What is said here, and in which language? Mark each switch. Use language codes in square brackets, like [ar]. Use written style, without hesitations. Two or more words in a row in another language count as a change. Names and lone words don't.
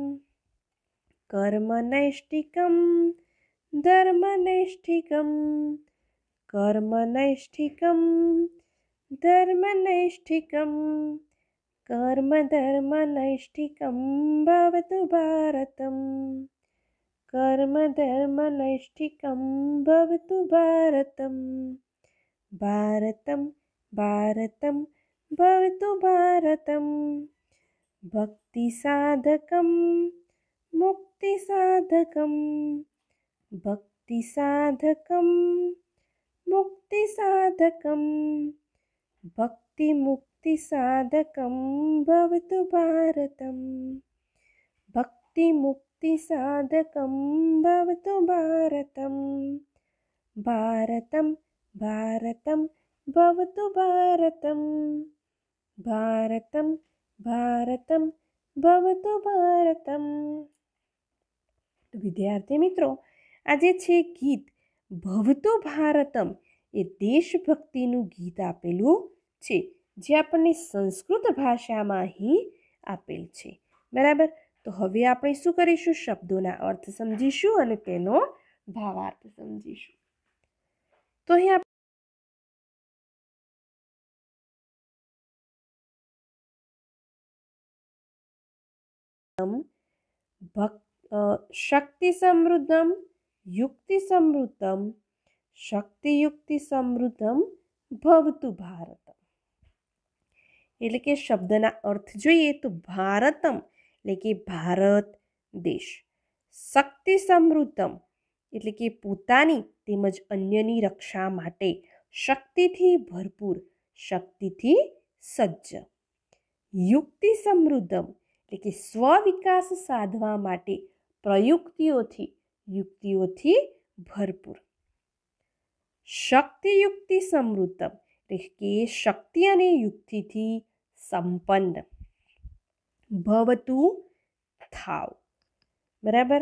[sa] કર્મનૈષ્ઠિકમ ધર્મનૈષ્ઠિકમ કર્મનૈષ્ઠિકમ ધર્મનૈષ્ઠિકમ કર્મધર્મનૈષ્ઠિકમ ભવતુ ભારતમ કર્મધર્મનૈષ્ઠિકમ ભવતુ ભારતમ ભારતમ ભારતમ ભવતુ ભારતમ ભક્તિ સાધકમ મુક્તિ સાધકમ भक्ति साधकम मुक्ति साधकम भक्ति मुक्ति साधकम भवतु भारतम भक्ति मुक्ति साधकम भवतु भारतम भारतम भारतम भवतु भारतम भारतम भारतम भवतु भारतम। [gu] તો વિદ્યાર્થી મિત્રો, આજે છે ગીત ભવતો ભારતમ એ દેશભક્તિનું ગીત આપેલું છે, જે આપણને સંસ્કૃત ભાષામાં અહીં આપેલ છે, બરાબર। તો હવે આપણે શું કરીશું, શબ્દોના અર્થ સમજીશું અને તેનો ભાવાર્થ સમજીશું। તો અહીં [sa] शक्ति समृद्धम युक्ति समृद्धम शक्ति युक्ति समृद्धम भवतु भारतम। [gu] એટલે કે શબ્દના અર્થ જોઈએ તો ભારતમ એટલે કે ભારત દેશ, [sa] શક્તિ સમૃદ્ધમ [gu] એટલે કે પોતાની તેમજ અન્યની રક્ષા માટે શક્તિથી ભરપૂર, શક્તિથી સજ્જ, [sa] યુક્તિ સમૃદ્ધમ [gu] એટલે કે સ્વવિકાસ સાધવા માટે પ્રયુક્તિઓથી, યુક્તિઓથી ભરપૂર, [sa] શક્તિયુક્તિ સમૃદ્ધમ [gu] એટલે કે શક્તિ અને યુક્તિથી સંપન્ન, ભવતુ થાવ, બરાબર।